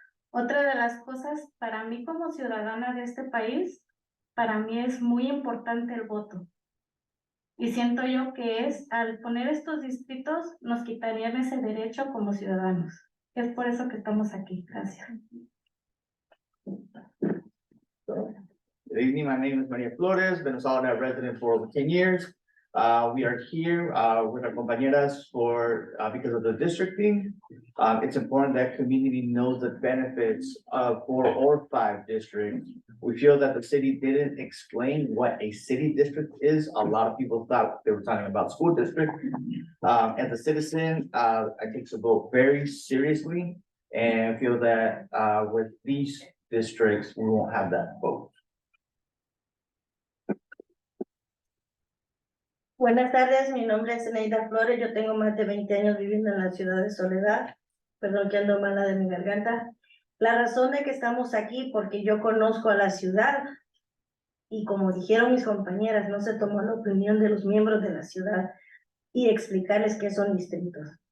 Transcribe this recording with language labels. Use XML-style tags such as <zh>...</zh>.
<es>Otra de las cosas para mí como ciudadana de este país, para mí es muy importante el voto. Y siento yo que al poner estos distritos nos quitarían ese derecho como ciudadanos. Es por eso que estamos aquí. Gracias.</es> <en>Good evening, my name is Maria Flores, been a Soledad resident for over 10 years. We are here with our compañeras because of the districting. It's important that community knows the benefits of 4 or 5 districts. We feel that the city didn't explain what a city district is. A lot of people thought they were talking about school district. As a citizen, I take the vote very seriously and feel that with these districts, we won't have that vote.</en> <es>Buenas tardes, mi nombre es Eneida Flores, yo tengo más de 20 años viviendo en la ciudad de Soledad, perdón que ando mala de mi garganta. La razón de que estamos aquí, porque yo conozco a la ciudad y como dijeron mis compañeras, no se tomó la opinión de los miembros de la ciudad y explicarles qué son distritos.</es>